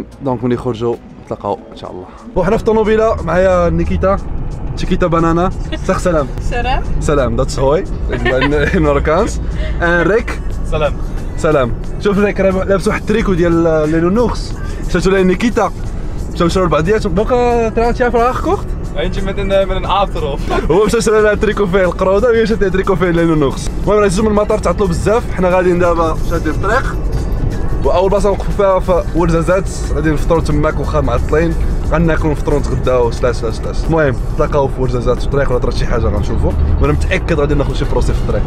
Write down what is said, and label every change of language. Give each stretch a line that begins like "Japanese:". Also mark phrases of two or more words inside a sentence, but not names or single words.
Arabic: دونك ملي يخرجوا نتلاقاو ان شاء الله. وحنا في الطوموبيله معايا نيكيتا تشيكيتا بانانا. سخ سلام. سلام ذاتس هوي ان ماركانس. ريك سلام. شوف ريك راه لابس واحد التريكو ديال لينونوكس، شفتو لها نيكيتا، مشاو شراو لبعضياتهم. دونك تعرف راه gekocht?
Dutch: Eentje met een aap erop.
Arabic: هو مشى شرا لها تريكو فيه القروده، وهي شرات لها تريكو فيه لينونوكس. المهم راه جيتو من المطار تعطلوا بزاف، حنا غاديين دابا شادين الطريق، واول بلاصه نوقفوا فيها في ورزازات، غادي نفطروا تماك واخا معطلين. غناكلو نفطرو نتغداو سلاس. المهم نتلاقاو في ورزازات في الطريق ولا طرات شي حاجه غنشوفو وانا متاكد غادي ناخذ شي بروسي في الطريق.